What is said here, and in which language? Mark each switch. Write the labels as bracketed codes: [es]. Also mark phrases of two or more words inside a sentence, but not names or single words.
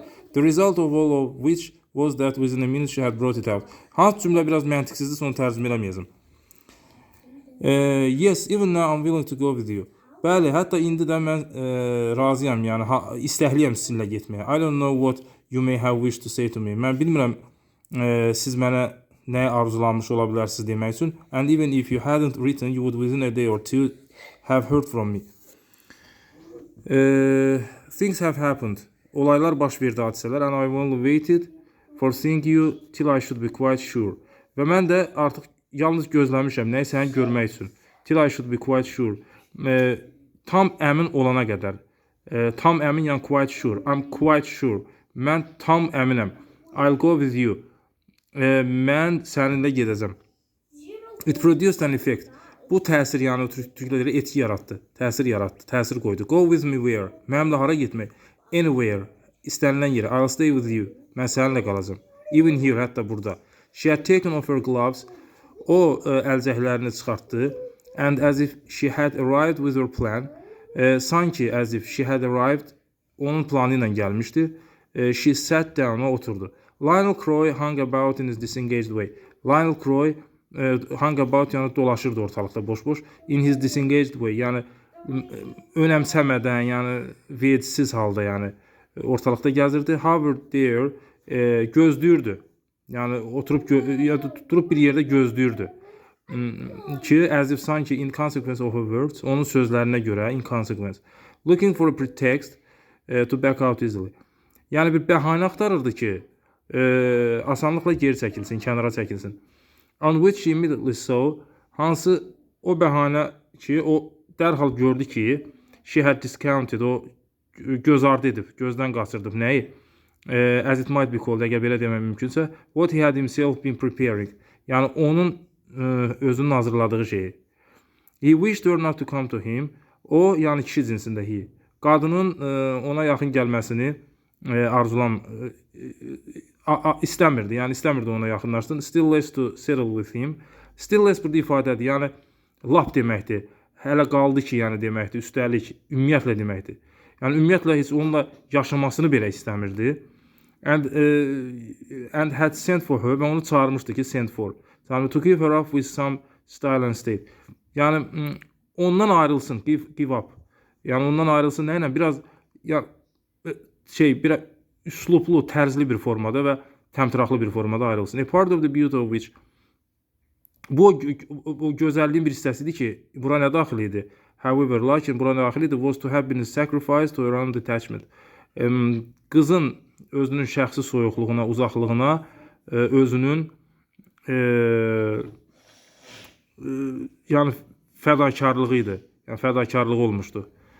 [en] The result of all of which was that within a minute she had brought it out. [az] Hansı cümlə biraz məntiqsizdir, sonra tərcümə eləməyəcəm. [en] Yes, even now I'm willing to go with you. [az] Bəli, hətta indi də mən razıyam, yəni istəkliyəm sizinlə getməyə. [en] I don't know what you may have wished to say to me. [az] Mən bilmirəm siz mənə nəyə arzulanmış ola bilərsiniz demək üçün. [en] And even if you hadn't written, you would within a day or two have heard from me. Things have happened. [az] Olaylar baş verdi, hadisələr. [en] And I've only waited for seeing you till I should be quite sure. [az] Və mən də artıq yalnız gözləmişəm nəyi səni görmək üçün. [en] Till I should be quite sure. [az] Tam əmin olana qədər. Tam əmin, yəni [en] quite sure. I'm quite sure. [az] Mən tam əminəm. [en] I'll go with you. [az] Mən səninlə gedəcəm. [en] It produced an effect. [az] Bu təsir, yəni türklərə etki yaratdı. Təsir yaratdı. Təsir qoydu. [en] Go with me where? [az] Mənimlə hara getmək? Anywhere. İstənilən yerə. [en] I'll stay with you. [az] Mən səninlə qalacağam. [en] Even here, [az] hətta burada. [en] She had taken off her gloves. [az] O əlcəklərini çıxartdı. [en] And as if she had arrived with her plan. Sanki as if she had arrived, [az] onun planı ilə gəlmişdi. [en] She sat down, [az] o oturdu. [en] Lionel Croy hung about in his disengaged way. Lionel Croy hung about, [az] yəni dolaşırdı ortalıqda boş-boş. [en] In his disengaged way, [az] yəni önəmsəmədən, yəni vecsiz halda, yəni ortalıqda gəzirdi. Howard there gözləyirdi. Yəni oturub bir yerdə gözləyirdi. Ki, [en] as if sanki in consequence of her words, [az] onun sözlərinə görə [en] in consequence. Looking for a pretext to back out easily. [az] Yəni bir bəhanə axtarırdı ki, asanlıqla geri çəkilsin, kənara çəkilsin. [en] On which she immediately saw, [az] hansı o bəhanə ki, o dərhal gördü ki, [en] she had discounted, [az] o göz ardı edib, gözdən qaçırdıb nəyi? [en] As it might be called, [az] əgər belə demək mümkünsə, [en] what he had himself been preparing. [az] Yəni onun özünün hazırladığı şeyi. [en] He wished her not to come to him. [az] O, yəni kişi cinsində he. Qadının ona yaxın gəlməsini istəmirdi. Yəni istəmirdi ona yaxınlaşsın. [en] Still less to settle with him. Still less [az] burada ifadədir. Yəni lap deməkdir. Hələ qaldı ki, yəni deməkdir. Üstəlik ümumiyyətlə deməkdir. Yəni ümumiyyətlə heç onunla yaşamasını belə istəmirdi. [en] And had sent for her, [az] və onu çağırmışdı ki, [en] sent for. Yəni to give her up with some style and state. [az] Yəni ondan ayrılsın, [en] give up. [az] Yəni ondan ayrılsın nə ilə? Biraz biraz üslublu, tərzli bir formada və təmtəraqlı bir formada ayrılsın. [en] A part of the beauty of which, [az] bu o gözəlliyin bir hissəsidir ki, bura nə daxil idi? However, lakin bura nə daxil idi? [en] Was to have been sacrificed to her own detachment. [az] Qızın özünün şəxsi soyuqluğuna, uzaqlığına, özünün yəni fədakarlığı idi. Yəni fədakarlığı olmuşdu.